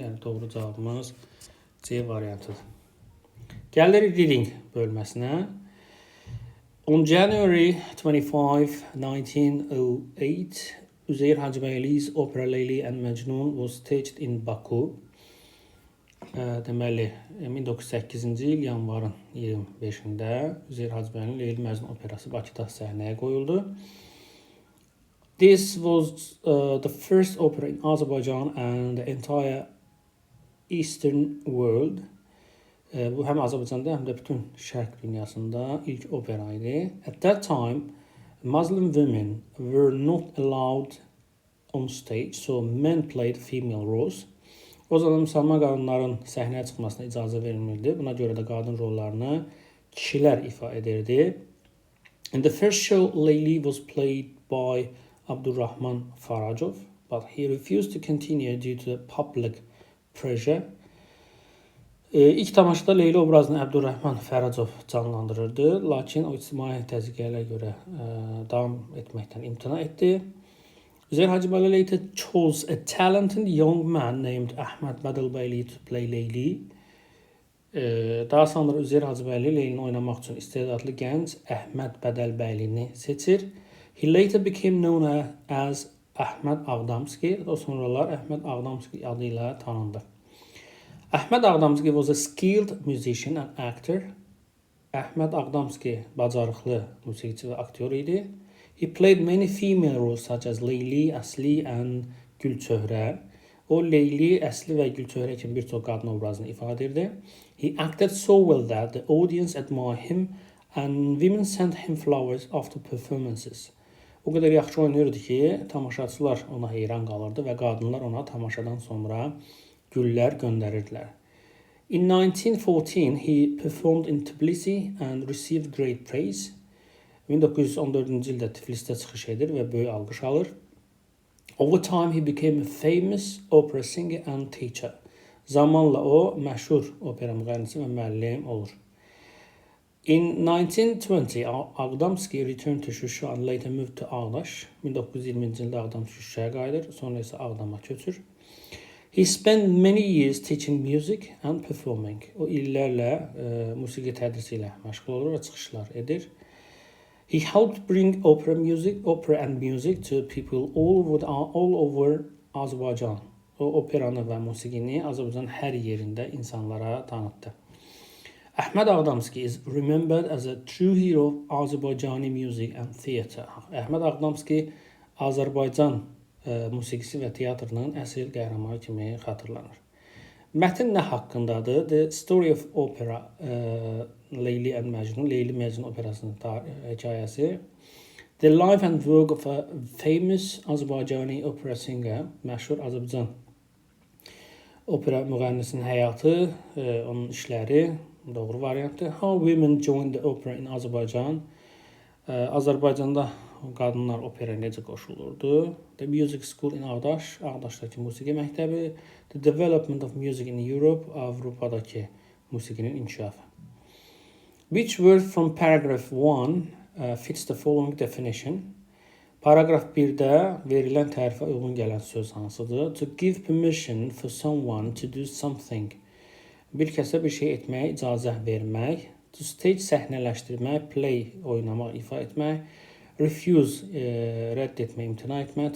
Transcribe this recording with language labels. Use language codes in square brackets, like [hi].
[az] Yəni doğru cavabımız C variantıdır. Gəlirik reading bölməsinə. [en] On January 25, 1908, Üzeyir Hacıbəyli's opera Leyli and Məcnun was staged in Baku. [az] Deməli, 1908-ci il yanvarın 25-də Üzeyir Hacıbəylinin Leyli Məcnun operası Bakıda səhnəyə qoyuldu. [en] This was the first opera in Azerbaijan and the entire Eastern world. [az] Bu həm Azərbaycanda, həm də bütün şərq dünyasında ilk opera idi. [en] At that time, Muslim women were not allowed on stage, so men played female roles. [az] O zaman müsəlman qadınların səhnəyə çıxmasına icazə verilmirdi. Buna görə də qadın rollarını kişilər ifa edirdi. [en] In the first show, Leyli was played by Abdurrahman Farajov, but he refused to continue due to the public pressure. [az] İlk tamaşada Leyli obrazını Abdurrahman Farajov canlandırırdı, lakin o ictimai təzyiqlərə görə davam etməkdən imtina etdi. [en] Üzeyir Hacıbəyli later chose a talented young man named Ahmed Badalbəyli to play Leyli. [az] Daha sonra Üzeyir Hacıbəyli Leylini oynamaq üçün istedadlı gənc Əhməd Bədəlbəylini seçir. [en] He later became known as Ahmed Ağdamski. [az] O sonralar Ahmed Ağdamski adı ilə tanındı. [en] Ahmed Ağdamski was a skilled musician and actor. [az] Ahmed Ağdamski bacarıqlı musiqiçi və aktyor idi. [en] He played many female roles such as Leyli, Əsli and Gülçöhrə. [az] O Leyli, Əsli və Gülçöhrə kimi bir çox qadın obrazını ifadə edirdi. [en] He acted so well that the audience admired him and women sent him flowers after performances. [az] O qədər yaxşı oynayırdı ki, tamaşaçılar ona heyran qalırdı və qadınlar ona tamaşadan sonra güllər göndərirdilər. [en] In 1914, he performed in Tbilisi and received great praise. [az] 1914-cü ildə Tiflisdə çıxış edir və böyük alqış alır. [en] Over time, he became a famous opera singer and teacher. [az] Zamanla o məşhur opera müğənnisi və müəllim olur. [en] In 1920, Ağdamski returned to Şuşa and later moved to Ağdaş. [az] 1920-ci ildə Ağdamski Şuşaya qayıdır, sonra isə Ağdama köçür. [en] He spent many years teaching music and performing. [az] O illərlə musiqi tədrisi ilə məşğul olur və çıxışlar edir. [en] He helped bring opera and music to people all over Azerbaijan. [az] O operanı və musiqini Azərbaycanın hər yerində insanlara tanıtdı. [en] Ahmed Ağdamski is remembered as a true hero of Azərbaycani music and theatre. [az] Ahmed Ağdamski Azərbaycan musiqisi və teatrının əsl qəhrəmanı kimi xatırlanır. Mətn nə haqqındadır? [en] The Story of Opera, Leyli and Məcnun, [az] Leyli Məcnun operasının hekayəsi. [en] The life and work of a famous Azərbaycani opera singer, [az] məşhur Azərbaycan opera müğənnisinin həyatı, onun işləri, doğru variantdır. [en] How women joined the opera in Azerbaijan. [az] Azərbaycanda qadınlar operaya necə qoşulurdu? [en] The Music School in Ağdaş, [az] Ağdaşdakı musiqi məktəbi. [en] The development of music in Europe, [az] Avropadakı musiqinin inkişafı. [en] Which word from paragraph 1 fits the following definition? [az] Paragraf 1-də verilən tərifə uyğun gələn söz hansıdır? [en] To give permission for someone to do something. [az] Bir kəsə bir şey etməyə icazə vermək. To stage səhnələşdirmək, play oynamaq, ifa etmək. Refuse rədd etmək, imtina etmək.